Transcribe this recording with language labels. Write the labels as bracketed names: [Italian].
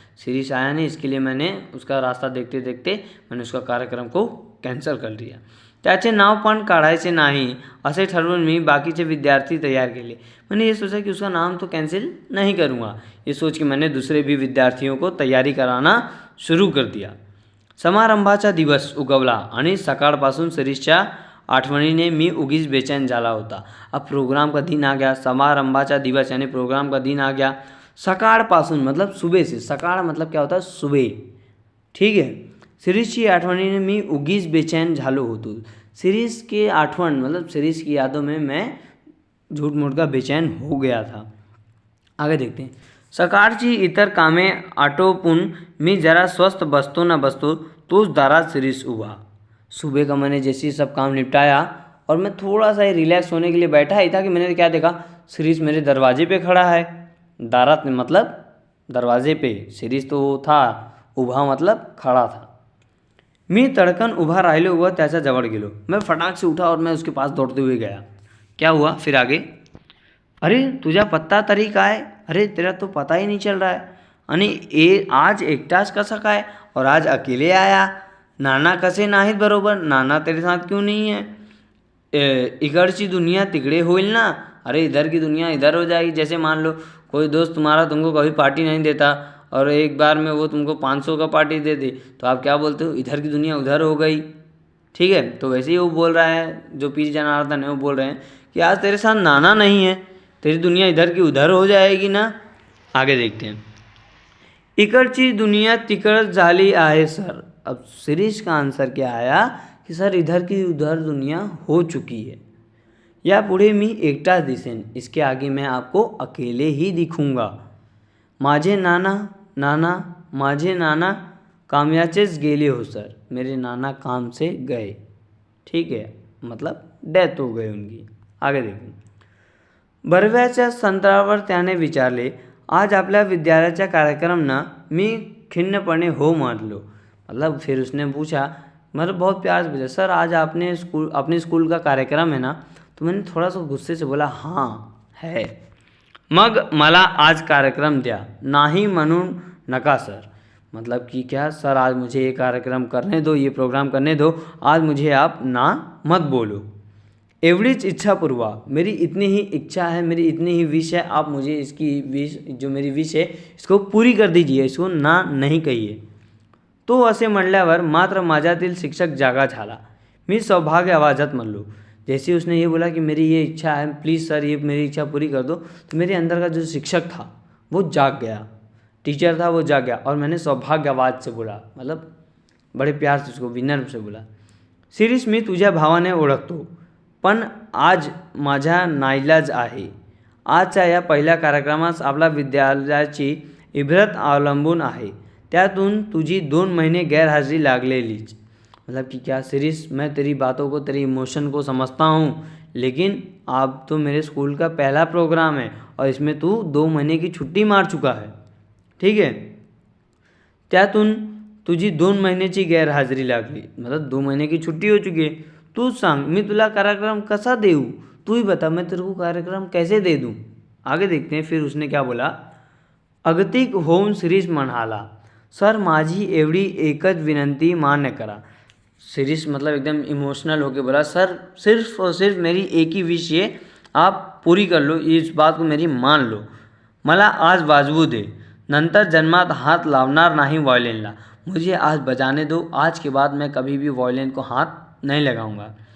[Hindi] शिरीष आया नहीं, इसके लिए मैंने उसका रास्ता देखते देखते मैंने उसका कार्यक्रम को कॅन्सल कर दिया। [Marathi] त्याचे नाव पण काढायचे नाही असे ठरवून मी बाकीचे विद्यार्थी तैयार केले। [Hindi] मैंने ये सोचा कि उसका नाम तो कैंसिल नहीं करूँगा, ये सोच के मैंने दूसरे भी विद्यार्थियों को तैयारी कराना सुरू कर दिया। [Marathi] समारंभाचा दिवस उगवला आणि सकाळपासून शिरीषच्या आठवणीने मी उगीच बेचैन झाला होता। [Hindi] अब प्रोग्राम का दिन आ गया, [Marathi] समारंभाचा दिवस [Hindi] यानी प्रोग्राम का दिन आ गया। सकाळपासून मतलब सुबह से, सकाळ मतलब क्या होता है, सुबह। ठीक है, [Marathi] शिरीषची आठवणीने मी उगीच बेचैन झालो होतो। [Hindi] शिरीष की आठवण मतलब शिरीष की यादों में मैं झूठ मूठ का बेचैन हो गया था। आगे देखते हैं। [Marathi] सकाळची इतर कामे आटोपून मी जरा स्वस्थ बसतो न बसतो तोच दारात शिरीष उभा। [Hindi] सुबह का मैंने जैसे ही सब काम निपटाया और मैं थोड़ा सा ही रिलैक्स होने के लिए बैठा ही था कि मैंने क्या देखा, शिरीष मेरे दरवाजे पे खड़ा है। दारात में मतलब दरवाजे पे, शिरीष तो था, उभा मतलब खड़ा था। [Marathi] मी तड़कन उभा राहिलो व त्याच्या जवळ गेलो। [Hindi] मैं फटाक से उठा और मैं उसके पास दौड़ते हुए गया। क्या हुआ फिर आगे, [Marathi] अरे तुझा पत्ता तरी काय, [Hindi] अरे तेरा तो पता ही नहीं चल रहा है, [Marathi] आणि आज एकटाच कसा काय, [Hindi] और आज अकेले आया, [Marathi] नाना कसे नाहीत बरोबर, [Hindi] नाना तेरे साथ क्यों नहीं है, [Marathi] इकडची दुनिया तिकडे होईल ना, [Hindi] अरे इधर की दुनिया इधर हो जाएगी। जैसे मान लो कोई दोस्त तुम्हारा तुमको कभी पार्टी नहीं देता और एक बार में वो तुमको 500 का पार्टी दे दे, तो आप क्या बोलते हो, इधर की दुनिया उधर हो गई। ठीक है, तो वैसे ही वो बोल रहा है, जो पी जनार्दन है वो बोल रहे हैं कि आज तेरे साथ नाना नहीं है, तेरी दुनिया इधर की उधर हो जाएगी ना। आगे देखते हैं। [Marathi] इकडची दुनिया तिकड झाली आहे सर। [Hindi] अब शिरीष का आंसर क्या आया कि सर इधर की उधर दुनिया हो चुकी है। [Marathi] या पुढे मी एकटा दिसेन, [Hindi] इसके आगे मैं आपको अकेले ही दिखूंगा। [Marathi] माझे नाना माझे नाना कामयाचेच गेले हो सर, [Hindi] मेरे नाना काम से गए। ठीक है, मतलब डेथ हो गई उनकी। आगे देखो। [Marathi] बर्व्याच्या संत्रावर त्याने विचारले, आज आपल्या विद्यालयाचा कार्यक्रम ना, मी खिन्नपणे हो म्हटलो। [Hindi] मतलब फिर उसने पूछा, मतलब बहुत प्यार से पूछा, सर आज अपने स्कूल का कार्यक्रम है ना, तो मैंने थोड़ा सा गुस्से से बोला हाँ है। [Marathi] मग मला आज कार्यक्रम द्या, नाही म्हणून नका सर। [Hindi] मतलब कि क्या सर, आज मुझे ये कार्यक्रम करने दो, ये प्रोग्राम करने दो, आज मुझे आप ना मत बोलो। [Marathi] एवढीच इच्छा पूर्वा, [Hindi] मेरी इतनी ही इच्छा है, मेरी इतनी ही विश है, आप मुझे इसकी विश, जो मेरी विश है इसको पूरी कर दीजिए, इसको ना नहीं कहिए। [Marathi] तो असे म्हणल्यावर मात्र माझ्यातील शिक्षक जागा झाला। मी सौभाग्य आवाजात म्हणलो। [Hindi] जैसे उसने ये बोला कि मेरी ये इच्छा है, प्लीज़ सर ये मेरी इच्छा पूरी कर दो, तो मेरे अंदर का जो शिक्षक था वो जाग गया, टीचर था वो जाग गया, और मैंने सौभाग्य आवाज से बोला, मतलब बड़े प्यार से उसको विनम्र से बोला, शिरीष [Marathi] मी तुझ्या भावाने ओळखतो, पण आज माझा नाईलाज आहे। आजच्या या पहिल्या कार्यक्रमास आपल्या विद्यालयाची इबरत अवलंबून आहे, त्यातून तुझी 2 महीने गैरहाजिरी लागलेलीच। [Hindi] मतलब कि क्या शिरीष, मैं तेरी बातों को, तेरी इमोशन को समझता हूँ, लेकिन अब तो मेरे स्कूल का पहला प्रोग्राम है और इसमें तू 2 महीने की छुट्टी मार चुका है। ठीक है, [Marathi] त्यातून तुझी 2 महिन्याची गैरहाजिरी लागली, [Hindi] मतलब 2 महीने की छुट्टी हो चुकी है। [Marathi] तू सांग मी तुला कार्यक्रम कसा देऊ, [Hindi] तू ही बता, मैं तेरे को कार्यक्रम कैसे दे दूँ। आगे देखते हैं फिर उसने क्या बोला। [Marathi] अगतिक होऊन शिरीष म्हणाला, सर माझी एवढी एकच विनंती मान्य करा। [Hindi] शिरीष मतलब एकदम इमोशनल होकर बोला, सर सिर्फ और सिर्फ मेरी एक ही विश है, आप पूरी कर लो, इस बात को मेरी मान लो। [Marathi] मला आज वाजवू दे, नंतर जन्मात हाथ लावणार नाही वॉयलिनला। [Hindi] मुझे आज बजाने दो, आज के बाद मैं कभी भी वॉयलिन को हाथ नहीं लगाऊंगा।